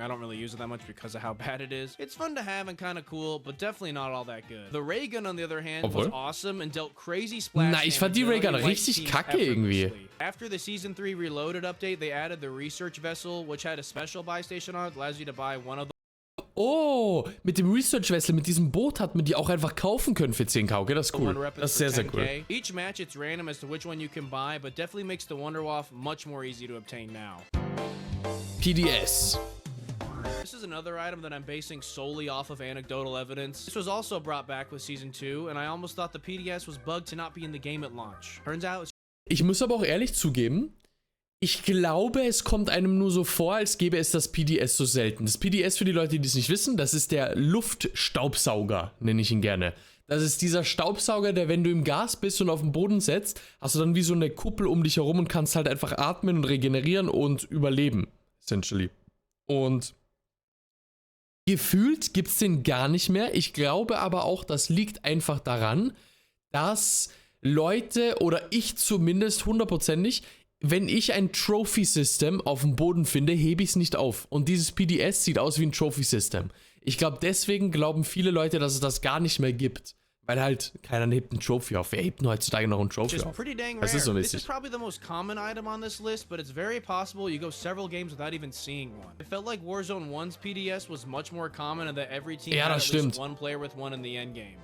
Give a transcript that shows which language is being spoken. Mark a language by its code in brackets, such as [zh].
[en] I don't really use it that much because of how bad it is. It's fun to have and kind of cool, but definitely not all that good. The ray gun, on the other hand, was awesome and dealt crazy splash. [de] Na, ich fand die Ray Gun richtig kacke irgendwie. [en] After the Season 3 Reloaded update, they added the research vessel, which had a special buy station on it, allows you to buy one of the. [de] Oh, mit dem Research Vessel, mit diesem Boot hat man die auch einfach kaufen können für 10k. Okay, das ist cool. Das ist sehr, sehr cool. [en] Each match it's random as to which one you can buy, but definitely makes the Wunderwaffe much more easy to obtain now. PDS. This is another item that I'm basing solely off of anecdotal evidence. This was also brought back with Season 2, and I almost thought the PDS was bugged to not be in the game at launch. Turns out it's. [de] Ich muss aber auch ehrlich zugeben, ich glaube, es kommt einem nur so vor, als gäbe es das PDS so selten. Das PDS, für die Leute, die es nicht wissen, das ist der Luftstaubsauger, nenne ich ihn gerne. Das ist dieser Staubsauger, der, wenn du im Gas bist und auf den Boden setzt, hast du dann wie so eine Kuppel um dich herum und kannst halt einfach atmen und regenerieren und überleben, essentially. Und gefühlt gibt es den gar nicht mehr. Ich glaube aber auch, das liegt einfach daran, dass Leute, oder ich zumindest hundertprozentig, wenn ich ein Trophy-System auf dem Boden finde, hebe ich es nicht auf. Und dieses PDS sieht aus wie ein Trophy-System. Ich glaube, deswegen glauben viele Leute, dass es das gar nicht mehr gibt. Weil halt keiner hebt einen Trophy auf. Wer hebt denn heutzutage noch einen Trophy auf? Das ist so mäßig. [en] This is probably the most common item on this list, but it's very possible you go several games without even seeing one. It felt like Warzone 1's PDS was much more common and that every team had at least one player with one in the end game.